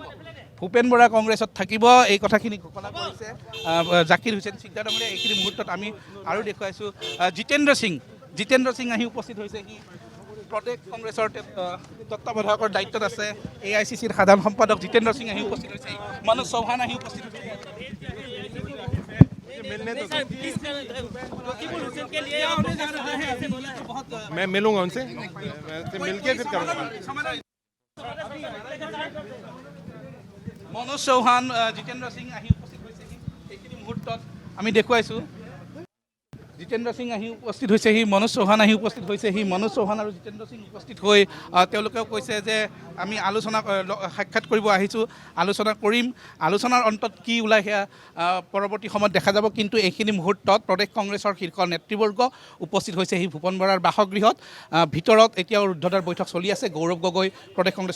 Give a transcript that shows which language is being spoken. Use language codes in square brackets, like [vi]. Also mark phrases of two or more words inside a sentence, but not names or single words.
[as] ভূপেন বৰা কংগ্ৰেছত থাকিব, এই কথাখিনি ঘোষণা কৰিছে জাকিৰ হুছেইন চিকদাৰ ডাঙৰীয়াই। এইখিনি মুহূৰ্তত আমি আৰু দেখুৱাইছোঁ জিতেন্দ্ৰ সিং আহি উপস্থিত হৈছে। প্ৰদেশ কংগ্ৰেছৰ তত্ত্বাৱধায়কৰ দায়িত্বত আছে AICCৰ সাধাৰণ সম্পাদক জিতেন্দ্ৰ সিং আহি উপস্থিত হৈছে মনোজ চৌহান আহি উপস্থিত হৈছে [hi] मैं मिलूंगा उनसे मिलके फिर करूँगा [as] মনোজ চৌহান জিতেন্দ্ৰ সিং আহি উপস্থিত হৈছেহি এইখিনি মুহূৰ্তত আমি দেখুৱাইছোঁ জিতেন্দ্ৰ সিং আহি উপস্থিত হৈছেহি মনোজ চৌহান আহি উপস্থিত হৈছেহি মনোজ চৌহান আৰু জিতেন্দ্ৰ সিং উপস্থিত হৈ তেওঁলোকেও কৈছে যে আমি আলোচনা সাক্ষাৎ কৰিব আহিছোঁ আলোচনা কৰিম আলোচনাৰ অন্তত কি ওলাই সেয়া পৰৱৰ্তী সময়ত দেখা যাব কিন্তু এইখিনি মুহূৰ্তত প্ৰদেশ কংগ্ৰেছৰ শীৰ্ষ নেতৃবৰ্গ উপস্থিত হৈছেহি ভূপেন বৰাৰ বাসগৃহত ভিতৰত এতিয়াও ৰুদ্ধদ্বাৰ বৈঠক চলি আছে গৌৰৱ গগৈ প্ৰদেশ কংগ্ৰেছৰ